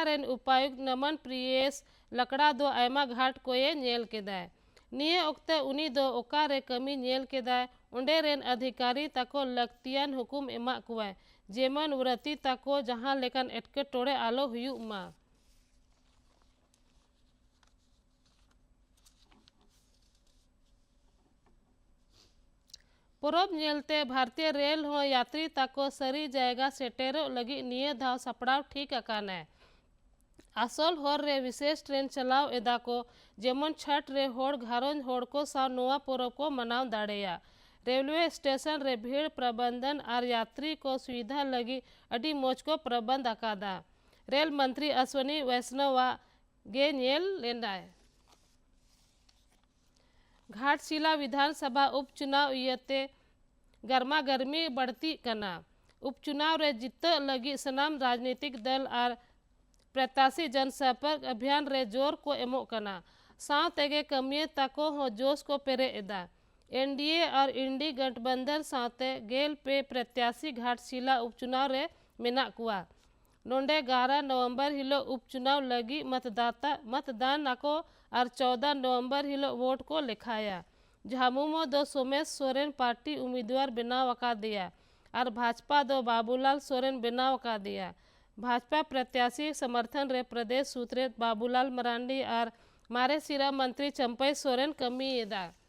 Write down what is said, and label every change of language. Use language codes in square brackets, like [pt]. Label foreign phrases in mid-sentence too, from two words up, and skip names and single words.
[sat] रेन उपायुक्त नमन प्रियेश लकड़ा दो आयमा घाट को ये नेल केदा निये ओक्ते उनी दो ओका रे कमी नेल केदा उंडे रेन अधिकारी ताको लक्तियान हुकुम एमा कुआ जेमन व्रती ताको जहां लेकन एटके टोड़े आलो हुयु मा पोरब नेलते भारतीय रेल हो यात्री ताको सरी जायगा सेटेरो लगी निये धाव सपड़ाव ठीक अकाना आसल होर रे विशेष ट्रेन चलाव एदा को जेमन छठ रे होड़ घारों होड़ को सा नुआ पोरब को मनाव दाड़ेया रेलवे स्टेशन रे भीड़ प्रबंधन और यात्री को सुविधा लगी अड़ी मोच को प्रबंध अकादा। रेल मंत्री अश्विनी वैष्णव गे नेल लेंडाय। घाटशिला विधानसभा उपचुनाव इयते [hi] गर्मा गर्मी बढ़ती [sat] कना। उपचुनाव रे जीत लगी सनाम राजनीतिक दल और प्रत्याशी जनसंपर्क अभियान रे जोर को एमो कना। साथे कमिये तको हो जोश को पेरे एदा। एनडीए और इंडी गठबंधन साथे गेल पे प्रत्याशी घाटशिला उपचुनाव रे मेना कुआ। नोंडे 11 नवंबर हिलो उपचुनाव लगी मतदान को और 14 नवंबर हिलो वोट को लिखाया। झामुमो दो सोमेश सोरेन पार्टी उम्मीदवार बनाव का दिया और भाजपा दो बाबूलाल सोरेन बनाव का दिया। भाजपा प्रत्याशी समर्थन रे प्रदेश सूत्रे बाबूलाल मरांडी और मारे सिरा मंत्री चंपई सोरेन कमी एदा।